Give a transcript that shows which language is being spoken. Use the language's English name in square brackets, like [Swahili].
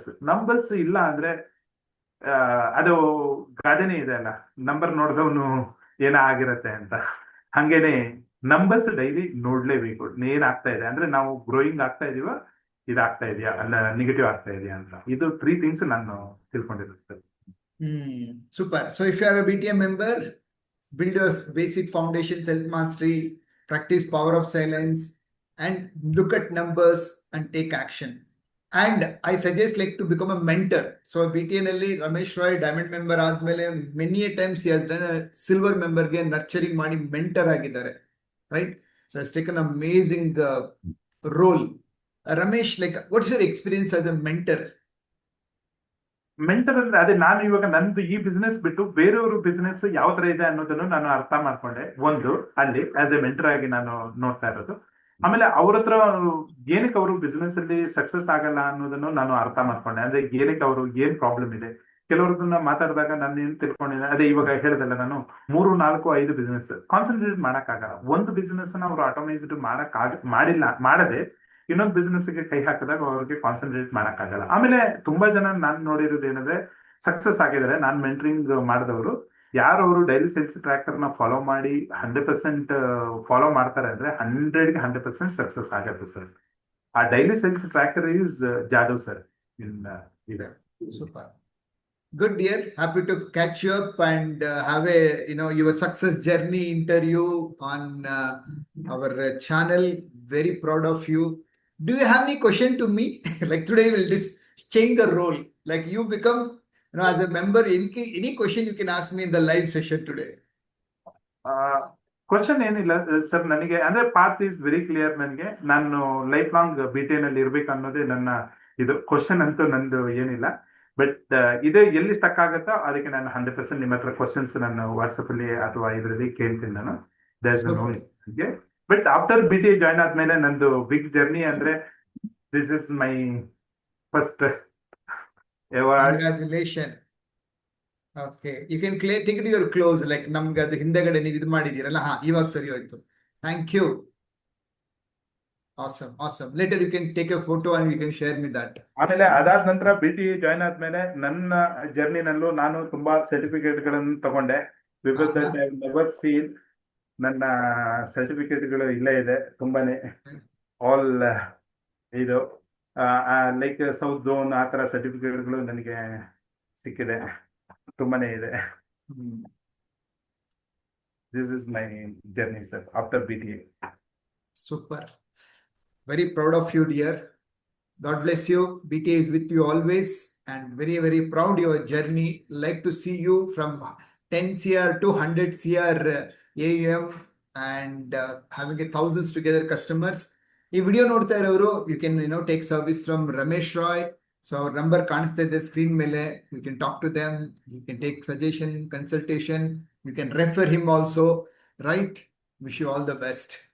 [Kannada] Numbers ಇಲ್ಲ ಅಂದ್ರೆ ಅದು ಗಾದೆನೇ ಇದೆ ಅಲ್ಲ, ನಂಬರ್ ನೋಡಿದವನು ಏನ ಆಗಿರತ್ತೆ ಅಂತ. ಹಂಗೇನೆ ನಂಬರ್ಸ್ ಡೈಲಿ ನೋಡ್ಲೇಬೇಕು. ಏನ್ ಆಗ್ತಾ ಇದೆ ಅಂದ್ರೆ ನಾವು ಗ್ರೋಯಿಂಗ್ ಆಗ್ತಾ ಇದೀವ, ಇದಾಗ್ತಾ ಇದೆಯಾ ಅಲ್ಲ ನೆಗೆಟಿವ್ ಆಗ್ತಾ ಇದೆಯಾ ಅಂತ. ಇದು 3 ಥಿಂಗ್ಸ್ ನಾನು ತಿಳ್ಕೊಂಡಿರುತ್ತೆ. [English] Super. So if you are a BTM member, build your basic foundation, self-mastery, practice power of silence, and look at numbers and take action. And I suggest like to become a mentor. So BTN ಅಲ್ಲಿ Ramesh Roy diamond member ಆದ್ಮೇಲೆ many a times he has done a silver member ಗೆ nurturing ಮಾಡಿ mentor ಆಗಿದ್ದಾರೆ, right? So has taken an amazing role. Ramesh, like what's your experience as a mentor? [Kannada] Mentor ಅಂದ್ರೆ ಅದೇ, ನಾನು ಇವಾಗ ನಂದು ಈ ಬಿಸ್ನೆಸ್ ಬಿಟ್ಟು ಬೇರೆಯವ್ರ ಬಿಸ್ನೆಸ್ ಯಾವ ತರ ಇದೆ ಅನ್ನೋದನ್ನು ನಾನು ಅರ್ಥ ಮಾಡ್ಕೊಂಡೆ. ಒಂದು ಅಲ್ಲಿ ಆಸ್ ಎ ಮೆಂಟರ್ ಆಗಿ ನಾನು ನೋಡ್ತಾ ಇರೋದು. ಆಮೇಲೆ ಅವ್ರ ಹತ್ರ ಏನಕ್ಕೆ ಅವರು ಬಿಸ್ನೆಸ್ ಅಲ್ಲಿ ಸಕ್ಸಸ್ ಆಗಲ್ಲ ಅನ್ನೋದನ್ನು ನಾನು ಅರ್ಥ ಮಾಡ್ಕೊಂಡೆ. ಅಂದ್ರೆ ಏನಕ್ಕೆ ಅವರು ಏನ್ ಪ್ರಾಬ್ಲಮ್ ಇದೆ. ಕೆಲವ್ರದನ್ನ ಮಾತಾಡಿದಾಗ ನಾನು ಏನ್ ತಿಳ್ಕೊಂಡಿದ್ದೆ, ಅದೇ ಇವಾಗ ಹೇಳ್ದಲ್ಲ, ನಾನು 3, 4, 5 ಬಿಸ್ನೆಸ್ ಕಾನ್ಸಂಟ್ರೇಟ್ ಮಾಡಕ್ಕಾಗಲ್ಲ. ಒಂದು ಬಿಸ್ನೆಸ್ ನ ಅವರು ಆಟೋಮೈಸ್ಡ್ ಮಾಡದೆ ಇನ್ನೊಂದು ಬಿಸ್ನೆಸ್ ಗೆ ಕೈ ಹಾಕಿದಾಗ ಅವ್ರಿಗೆ ಕಾನ್ಸಂಟ್ರೇಟ್ ಮಾಡಕ್ಕಾಗಲ್ಲ. ಆಮೇಲೆ ತುಂಬಾ ಜನ ನಾನು ನೋಡಿರೋದು ಏನಂದ್ರೆ ಸಕ್ಸಸ್ ಆಗಿದ್ದಾರೆ ನಾನು ಮೆಂಟರಿಂಗ್ ಮಾಡಿದವರು. ಯಾರು ಅವರು ಡೈಲಿ ಸೇಲ್ಸ್ ಟ್ರ್ಯಾಕರ್ ನ ಫಾಲೋ ಮಾಡಿ 100% ಫಾಲೋ ಮಾಡ್ತಾರೆ ಅಂದ್ರೆ 100ಗೆ 100% ಸಕ್ಸಸ್ ಆಗುತ್ತೆ ಸರ್. ಆ daily sales tracker is Jadhav sir ಇನ್ ಇದೆ. [English] Super. Good, dear. Happy to catch you up and have a your success journey interview on our channel. Very proud of you. Do you have any question to me? Like today we'll just change the role. Like you become as a member. Any question you can ask me in the live session today. [Kannada] Question ಏನಿಲ್ಲ sir. ನನಗೆ ಅಂದ್ರೆ [English] Path is very clear. [Kannada] ನನಗೆ ನಾನು life long BTN ಅಲ್ಲಿ ಇರ್ಬೇಕು ಅನ್ನೋದೇ ನನ್ನ ಇದು. ಕ್ವಶನ್ ಅಂತೂ ನಂದು ಏನಿಲ್ಲ. ಬಟ್ ಇದೇ ಎಲ್ಲಿ ಸ್ಟಕ್ ಆಗುತ್ತೋ ಅದಕ್ಕೆ ನಾನು 100% ನಿಮ್ಮ ಹತ್ರ ಕ್ವಶನ್ಸ್ ನಾನು ವಾಟ್ಸಪ್ ಅಲ್ಲಿ ಅಥವಾ ಇದರಲ್ಲಿ ಕೇಳ್ತೀನಿ ನಾನು. ಬಟ್ ಆಫ್ಟರ್ BTA ಜಾಯ್ನ್ ಆದ್ಮೇಲೆ ನಂದು ಬಿಗ್ ಜರ್ನಿ ಅಂದ್ರೆ [English] This is my first award. Congratulations. Okay, you can take it to your close. [Kannada] Like ನಮ್ಗೆ ಅದು ಹಿಂದೆಗಡೆ ನೀವು ಇದು ಮಾಡಿದೀರಲ್ಲ, ಇವಾಗ ಸರಿ ಹೋಯ್ತು. [English] Thank you. Awesome. Later you can take a photo and you can share me that. [Kannada] ಆಮೇಲೆ ಅದಾದ ನಂತರ BTA ಜಾಯ್ನ್ ಆದ್ಮೇಲೆ ನನ್ನ ಜರ್ನಿನಲ್ಲೂ ನಾನು ತುಂಬಾ ಸರ್ಟಿಫಿಕೇಟ್ ಗಳನ್ನು ತಗೊಂಡೆ. ಬಿಕಾಸ್ ನೆವರ್ ಸೀನ್ ನನ್ನ ಸರ್ಟಿಫಿಕೇಟ್ಗಳು ಇಲ್ಲೇ ಇದೆ ತುಂಬಾನೇ. ಆಲ್ ಇದು ಲೈಕ್ ಸೌತ್ ಝೋನ್ ಆ ತರ ಸರ್ಟಿಫಿಕೇಟ್ಗಳು ನನಗೆ ಸಿಕ್ಕಿದೆ, ತುಂಬಾನೇ ಇದೆ. [English] This is my journey sir after BTA. Super. Very proud of you, dear. God bless you. BTA is with you always, and very, very proud your journey. Like to see you from 10 CR to 100 CR AUM and having a thousands together customers. [Kannada] ಈ video ನೋಡ್ತಾ ಇರೋರು [English] you can take service from Ramesh Roy. So our number [Kannada] ಕಾಣಿಸ್ತಾ ಇದೆ screen ಮೇಲೆ. [English] You can talk to them. You can take suggestion, consultation. You can refer him also. Right? Wish you all the best.